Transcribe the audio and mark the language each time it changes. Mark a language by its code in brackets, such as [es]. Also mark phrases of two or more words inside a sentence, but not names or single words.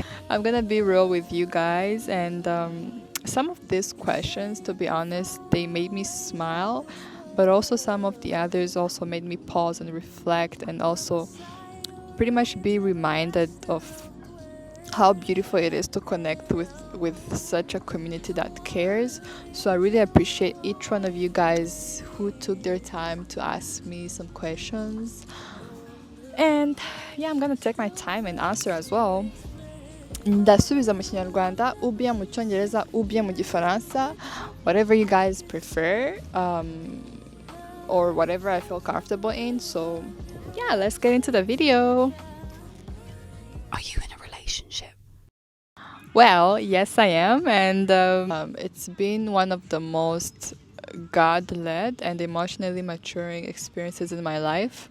[en] I'm gonna be real with you guys, and some of these questions, to be honest, they made me smile, but also some of the others also made me pause and reflect, and also pretty much be reminded of how beautiful it is to connect with such a community that cares. So I really appreciate each one of you guys who took their time to ask me some questions. And yeah, I'm gonna take my time and answer as well. [rw] Ndasubiza mu Kinyarwanda, [fr] ou bien [rw] mu Cyongereza, [fr] ou bien [rw] mu Gifaransa, [en] whatever you guys prefer, or whatever I feel comfortable in. So yeah, let's get into the video. Are you in a relationship? Well, yes, I am, and it's been one of the most God-led and emotionally maturing experiences in my life.